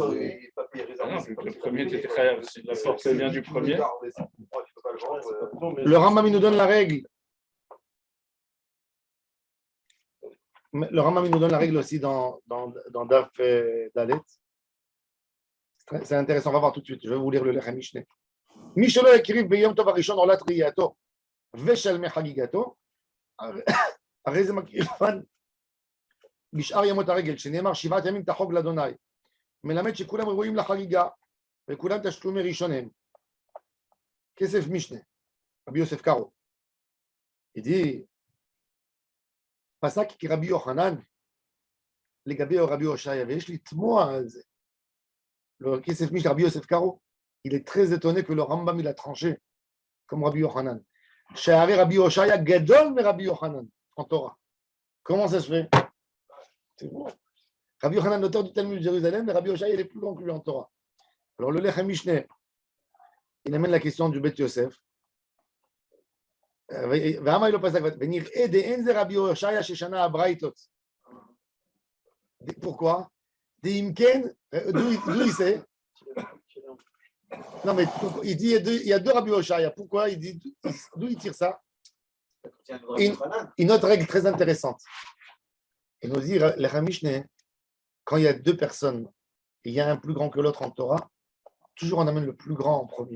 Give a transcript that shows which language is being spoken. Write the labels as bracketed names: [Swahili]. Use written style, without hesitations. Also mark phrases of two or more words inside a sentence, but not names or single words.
[French] Ah non, vu que le premier, t'étais khayab. Si la force elle vient du premier. Le Rambam il nous donne la règle. Le Rambam il nous donne la règle aussi dans Daf Dalet. C'est intéressant, on va voir tout de suite. Je vais vous lire le Lechem Mishneh. [Hebrew] מי שלא הקריב ביום טוב הראשון עולת ראייתו ושל מחגיגתו. הרי זה מכיוון בשאר ימות הרגל, שנאמר 7 ימים תחוג לאדוני, מלמד שכולם ראויים לחגיגה וכולם תשלומי ראשונים. כסף משנה, רבי יוסף קארו. [French] Il dit, [Hebrew] פסק כרבי יוחנן לגבי רבי הושעיה, ויש לי תמוה על זה. [French] Le כסף משנה, רבי יוסף קארו, il est très étonné que le Rambam il a tranché, comme Rabbi Yochanan. [Hebrew] שהרי רבי הושעיה גדול מרבי יוחנן [French] en Torah. Comment ça se fait? C'est bon. Rabbi Yochanan, l'auteur du Talmud de Jérusalem, mais Rabbi Hoshaya, il est plus grand que lui en Torah. Alors le Lechem Mishneh, il amène la question du Bet Yosef. [Hebrew] ומה אילו פסק ונראה דאין זה רבי הושעיא ששנה הברייתות. [French] Pourquoi? De'imken, d'où il sait? Non mais il dit il y a deux Rabbi Hoshaya. Pourquoi? Il dit d'où il tire ça? Une autre règle très intéressante. Il nous dit, le Mishneh, quand il y a deux personnes, il y a un plus grand que l'autre en Torah, toujours on amène le plus grand en premier.